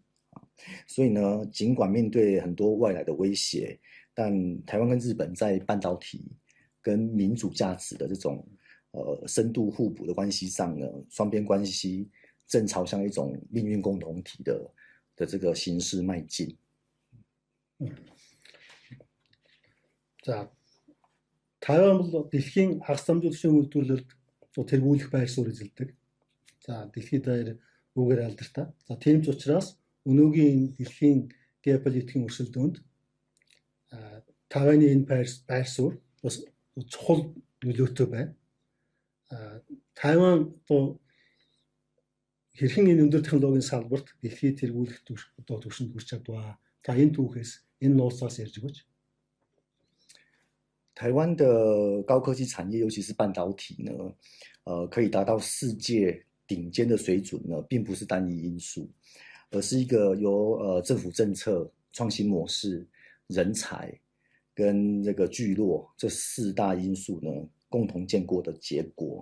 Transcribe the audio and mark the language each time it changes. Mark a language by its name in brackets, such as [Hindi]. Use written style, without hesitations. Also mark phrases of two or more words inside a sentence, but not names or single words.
[Chinese] 所以呢，尽管面对很多外来的威胁，但台湾跟日本在半导体跟民主价值的这种深度互补的关系上呢，双边关系正朝向一种命运共同体的这个形式迈进。 [Mongolian] За Тайван бол дэлхийн хагас дамжуулагчийн үйлдвэрлэлд тэргүүлэх байр суурь эзэлдэг. За дэлхийд даяар үүгээр алдартай. За тийм ч учраас өнөөгийн дэлхийн геополитикийн өрсөлдөөнд Тайваны энэ байр суурь бас чухал нөлөөтэй байна. Тайван одоо хэрхэн энэ өндөр технологийн салбарт дэлхийд тэргүүлэх түвшинд хүрч чадваа. За энэ түүхээс энэ нууцаас ярьж өгөөч. [Chinese] 台湾的高科技产业，尤其是半导体呢，可以达到世界顶尖的水准呢，并不是单一因素，而是一个由政府政策、创新模式、人才跟这个聚落这4大因素呢共同建构的结果。